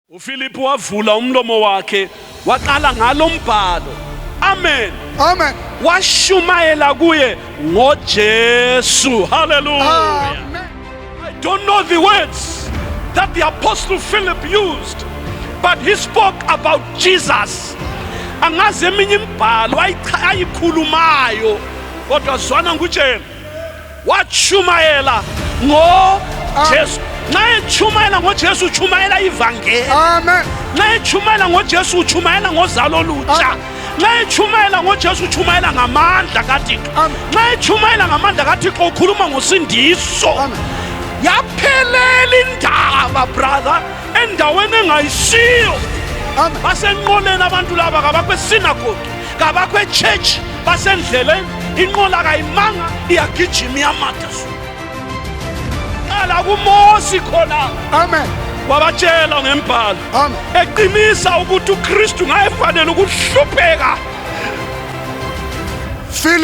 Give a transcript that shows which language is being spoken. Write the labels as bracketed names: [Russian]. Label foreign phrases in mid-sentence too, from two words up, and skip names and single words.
[North Ndebele] uPhilip wavula umlomo wakhe waqala ngalombhalo. Amen. Amen. Washumayela kuye ngoJesu. Hallelujah. Amen. [English] I don't know the words that the apostle Philip used, but he spoke about Jesus. [North Ndebele] Angazi eminye imibhalo ayikhulumayo kodwa zwana ngutshela washumayela ngoJesu. Nxa echumayela ngoJesu uchumayela ivangeli. Amen. Nxa echumayela ngoJesu uchumayela ngozalo olutsha. Nxa echumayela ngoJesu uchumayela ngamandla kaThixo. Nxa echumayela ngamandla kaThixo ukhuluma ngosindiso. Yaphelela indaba brother endaweni engayisiyo. Basenqoleni abantu laba kabakho esinagogi, kabakho echurch, basendleleni inqola kayimanga iyagijima iyamata. Ala kuMosi khona. Amen. Wabatshela ngembhalo. Amen. Eqinisa ukuthi uKristu ngayefanele ukuhlupheka. Philip.